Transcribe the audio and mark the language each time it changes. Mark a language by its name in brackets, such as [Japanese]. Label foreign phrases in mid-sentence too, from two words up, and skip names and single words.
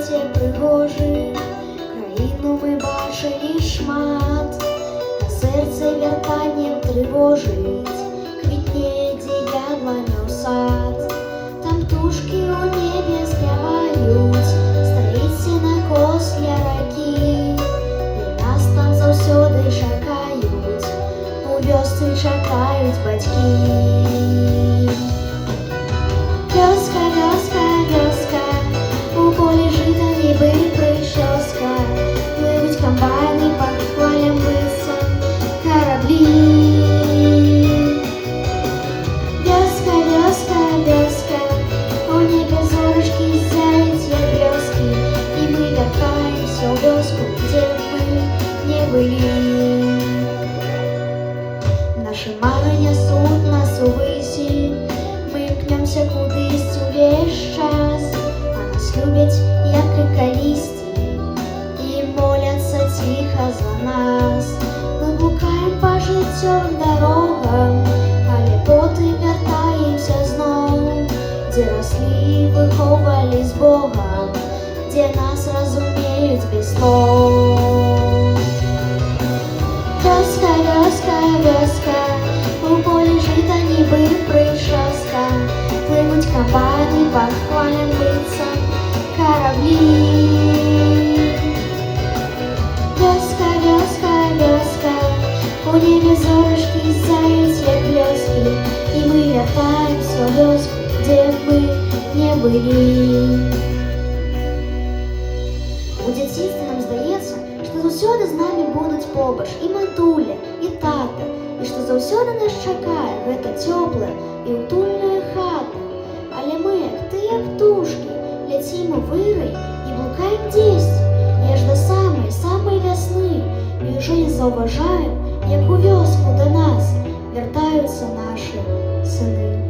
[Ukrainian] пригожих, країну ми бачили шмат, а серце вертанням тривожить, квітне, де яблоню сад. Там птушки у небе спявають, стоїть сінокос для раки, і нас там завсёды чекають, у вёсцы чекають батьки. [Belarusian] Вёска, вёска, вёска, [Ukrainian] у полі жита ніби прическа, пливуть комбайни по хвалям висом кораблі. [Belarusian] Вёска, вёска, вёска, [Ukrainian] у небе зорочки сяють, як блески, і ми вертаємося у вёску, де ми не были. Наші марення несуть нас увисі, ми пнемся кудись увесь час, а нас люблять, як і колісті, і моляться тихо за нас. Ми блукаємо по життєвим дорогам, але потім вертаємося знов, де росли, виховались з Богом, де нас розуміють без слов. [Belarusian] Вёска, вёска, вёска, [Ukrainian] у полі жита ніби прическа, пливуть комбайни по хвалям висом кораблі. [Belarusian] Вёска, вёска, вёска, [Ukrainian] у небе зорочки сяють, як блески, і ми вертаємося в вёску, де ми не были. [Belarusian] У дзяцінстві нам здаецца, што заўсёды з намі будуць побач і матуля, і тата, і што заўсёды нас чакае гэта цёплая і утульная хата. Але мы, як тыя птушкі, ляцім у вырай і блукаем дзесьці, аж да самай вясны, і ўжо не заўважаем, як у вёску да нас вяртаюцца нашы сыны.